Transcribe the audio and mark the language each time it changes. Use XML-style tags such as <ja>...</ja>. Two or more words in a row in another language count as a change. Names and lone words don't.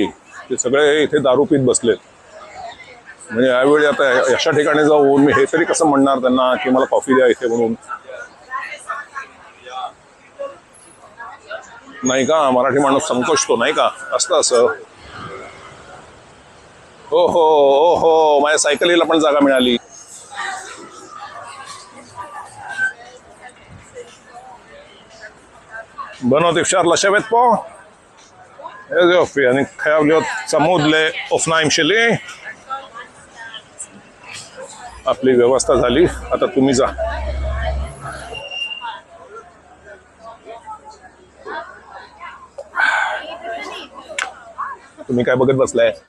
<mr>ते सगळे इथे दारू पीत बसलेत. म्हणजे यावेळी आता अशा ठिकाणी जाऊन मी हे तरी कसं म्हणणार त्यांना की मला कॉफी द्या इथे म्हणून? नाही का, मराठी माणूस संकोचतो नाही का, असतं असं. हो हो हो हो, माझ्या सायकलीला पण जागा मिळाली.</mr> <he>בנות, אפשר לשבת פה? איזה יופי, אני חייב להיות צמוד לאופניים שלי.</he> <mr>आपली व्यवस्था झाली, आता तुम्ही जा. तुम्ही काय बघत बसलाय?</mr>